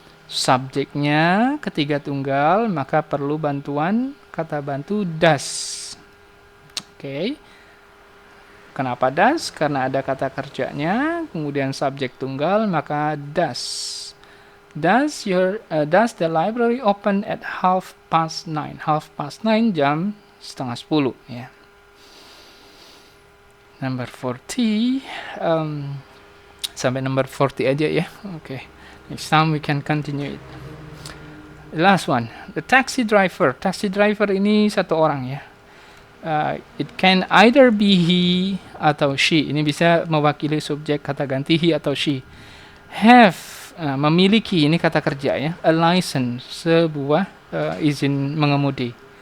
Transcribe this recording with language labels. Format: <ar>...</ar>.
<id>Subjeknya ketiga tunggal, maka perlu bantuan kata bantu does. Oke. Kenapa does? Karena ada kata kerjanya, kemudian subjek tunggal, maka does.</id> <en>Does the library open at 9:30?</en> <id>9:30 jam 9:30 ya. Number 40, sampai number 40 aja ya. Okay.</id> <en>Next time we can continue it. The last one, the taxi driver. Taxi driver</en> <id>ini satu orang ya.</id> <en>It can either be he atau she.</en> <id>Ini bisa mewakili subjek kata ganti he atau she. Have, memiliki, ini kata kerja ya.</id> <en>A license,</en> <id>sebuah izin mengemudi.</id>